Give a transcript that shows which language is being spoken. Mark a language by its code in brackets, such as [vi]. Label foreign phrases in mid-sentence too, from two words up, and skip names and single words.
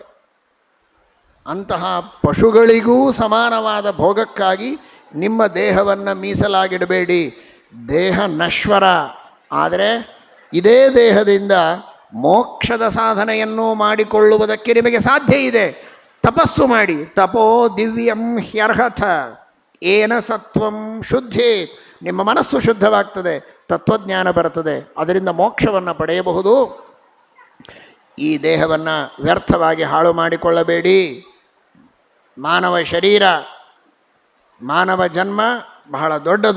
[kn] ಅಂತಹ ಪಶುಗಳಿಗೂ ಸಮಾನವಾದ ಭೋಗಕ್ಕಾಗಿ ನಿಮ್ಮ ದೇಹವನ್ನು ಮೀಸಲಾಗಿಡಬೇಡಿ. ದೇಹ ನಶ್ವರ. ಆದರೆ ಇದೇ ದೇಹದಿಂದ ಮೋಕ್ಷದ ಸಾಧನೆಯನ್ನು ಮಾಡಿಕೊಳ್ಳುವುದಕ್ಕೆ ನಿಮಗೆ ಸಾಧ್ಯ ಇದೆ. ತಪಸ್ಸು ಮಾಡಿ. [sa] ತಪೋ ದಿವ್ಯಂ ಹ್ಯರ್ಹಥ ಏನ ಸತ್ವಂ ಶುದ್ಧಿ. [kn] ನಿಮ್ಮ ಮನಸ್ಸು ಶುದ್ಧವಾಗ್ತದೆ, ತತ್ವಜ್ಞಾನ ಬರುತ್ತದೆ, ಅದರಿಂದ ಮೋಕ್ಷವನ್ನು ಪಡೆಯಬಹುದು. ಈ ದೇಹವನ್ನು ವ್ಯರ್ಥವಾಗಿ ಹಾಳು ಮಾಡಿಕೊಳ್ಳಬೇಡಿ. ಮಾನವ ಶರೀರ, ಮಾನವ ಜನ್ಮ ಬಹಳ ದೊಡ್ಡದು.